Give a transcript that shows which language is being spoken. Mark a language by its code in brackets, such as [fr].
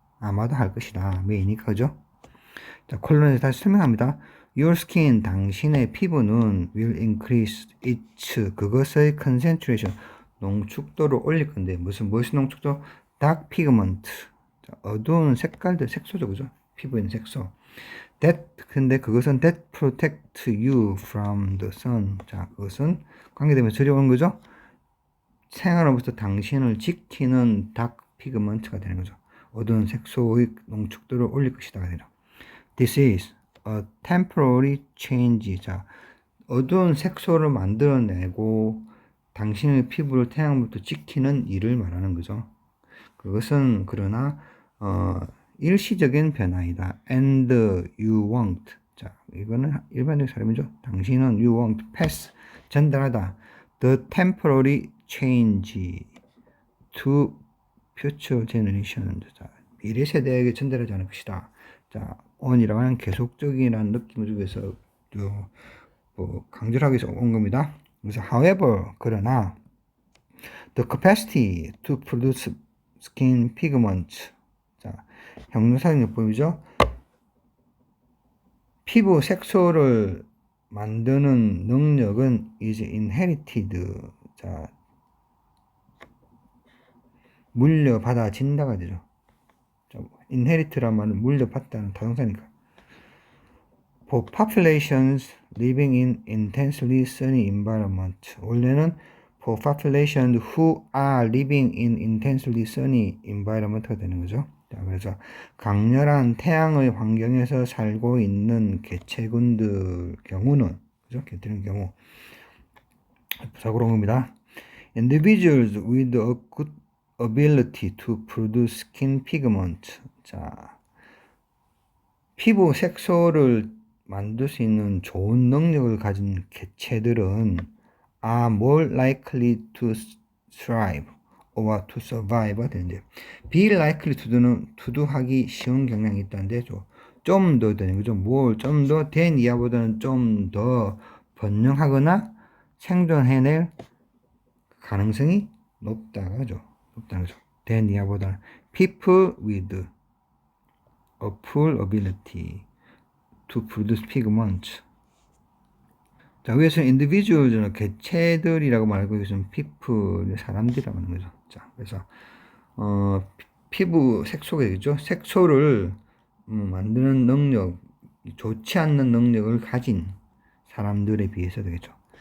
[ko] 아마도 할 것이다. may니까 그죠? 자, 콜론에서 다시 설명합니다. [en] Your skin, [ko] 당신의 피부는 [en] will increase its, [ko] 그것의 concentration, 농축도를 올릴 건데, 무엇이 농축도? [en] dark pigment. [ko] 자, 어두운 색깔들, 색소죠, 그죠? 피부에 있는 색소. 근데 그것은 [en] that protect you from the sun. [ko] 자, 그것은 관계되면서 저려오는 거죠? 생활로부터 당신을 지키는 dark pigment가 되는 거죠. 어두운 색소의 농축도를 올릴 것이다가 되죠. [en] This is a temporary change. [ko] 자, 어두운 색소를 만들어내고 당신의 피부를 태양부터 지키는 일을 말하는 거죠. 그것은 그러나 일시적인 변화이다. [en] And you won't. [ko] 자, 이거는 일반적인 사람이죠. 당신은 [en] you won't pass. [ko] 전달하다. [en] The temporary change to future generations. [ko] 자, 미래 세대에게 전달하지 않을 것이다. 자, on이라고 하는 계속적이라는 느낌을 주기 위해서 강조를 하기 위해서 온 겁니다. 그래서 [en] however, [ko] 그러나 [en] the capacity to produce skin pigments. 자, [ko] 형용사용법이죠. 피부 색소를 만드는 능력은 [en] is inherited. [ko] 자, 물려받아진다가 되죠. inherit란 말은 물려받다는 타동사니까. [en] For populations living in intensely sunny environment. [ko] 원래는 [en] for populations who are living in intensely sunny environment [ko] 가 되는 거죠. 자, 그래서 강렬한 태양의 환경에서 살고 있는 개체군들 경우는, 그죠? 개체의 경우 부사구로 겁니다. [en] Individuals with a good ability to produce skin pigment. [ko] 자, 피부 색소를 만들 수 있는 좋은 능력을 가진 개체들은 [en] are more likely to thrive or to survive [ko] 되는데, be likely to는 투두하기 쉬운 경향이 있다는데 좀 더 되는 거죠. 뭘 좀 더 된 이하보다는 좀 더 번영하거나 생존해낼 가능성이 높다는 거죠. 된 이하보다는 [en] people with a poor ability to produce pigment. [ko] 자, 위에서는 individuals는 개체들이라고 말하고 여기서는 people, 사람들이라고 하는 거죠. 자, 그래서 피부 색소가 되겠죠. 색소를 만드는 능력, 좋지 않는 능력을 가진 사람들에 비해서 되겠죠.